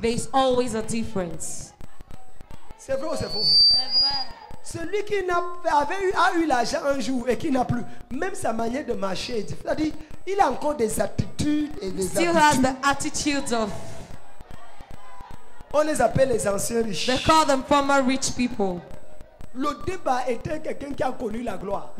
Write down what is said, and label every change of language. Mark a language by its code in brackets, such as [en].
[en] There is always a difference. [fr] C'est vrai ou c'est faux? Celui qui a eu l'argent un jour et qui n'a plus, même sa manière de marcher est différente. C'est-à-dire, il a encore des attitudes et des [en] Still has [fr] habitudes. [en] the attitudes of, [fr] On les appelle les anciens riches. [en] they call them former rich people. [fr] Le débat était quelqu'un qui a connu la gloire.